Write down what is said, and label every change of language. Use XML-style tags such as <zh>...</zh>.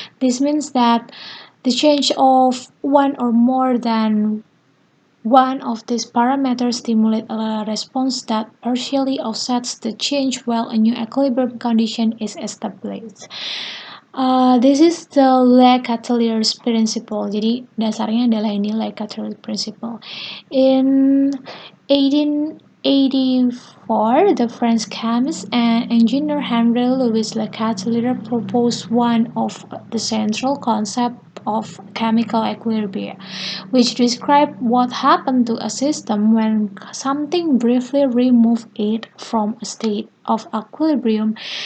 <en>This means that the change of one or more than one of these parameters stimulate a response that partially offsets the change while a new equilibrium condition is established. This is the Le-Chatelier's principle.</en> <id>Jadi dasarnya adalah ini Le-Chatelier's principle.</id> <en>In 1884, the French chemist and engineer Henri Louis Le-Chatelier proposed one of the central concepts of chemical equilibrium, which describe what happened to a system when something briefly removes it from a state of equilibrium.</en>